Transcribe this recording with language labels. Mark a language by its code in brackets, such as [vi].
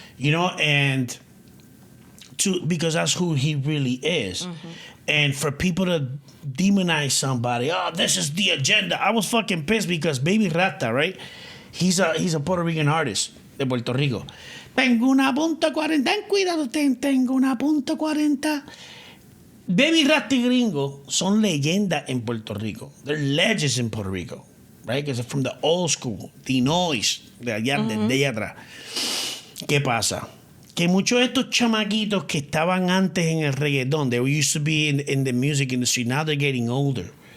[en] And because that's who he really is. And for people to demonize somebody, oh, this is the agenda. I was fucking pissed because Baby Rata, right? He's a Puerto Rican artist de Puerto Rico. [es] Tengo una punta 40, ten cuidado, tengo una punta 40. Baby Rata y Gringo son leyendas en Puerto Rico. [en] They're legends in Puerto Rico, right? Because they're from the old school, the noise, [es] de allá atrás. ¿Qué pasa? Que muchos de estos chamaquitos que estaban antes en el reggaetón, [en] they used to be in the music industry, now they're getting older.